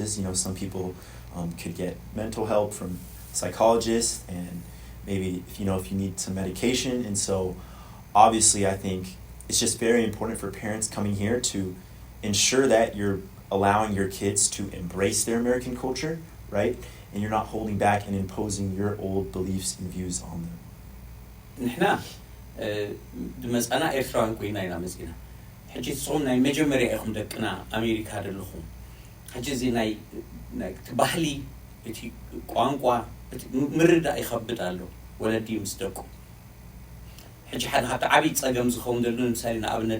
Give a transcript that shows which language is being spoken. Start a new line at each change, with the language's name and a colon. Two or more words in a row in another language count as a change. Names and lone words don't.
English: Some people could get mental help from psychologists, and maybe if you need some medication. And so obviously I think it's just very important for parents coming here to ensure that you're allowing your kids to embrace their American culture, right? And you're not holding back and imposing your old beliefs and views on them.
Tigrinya: ንሕና ድመፅና ኤርትራውያን ኮይና ኢና መፅና ሕጂ ንስኹም ናይ መጀመርያ ኢኹም ደቅና ኣሜሪካ ደለኹም ሕጂ እዚ ናይ ባህሊ እቲ ቋንቋ ምርዳእ ይኸብድ ኣሎ ወለዲ ምስ ደቁ ሕጂ ሓደ ካብቲ ዓብዪ ፀገም ዝኸውን ዘሎ ምሳሌ ንኣብነት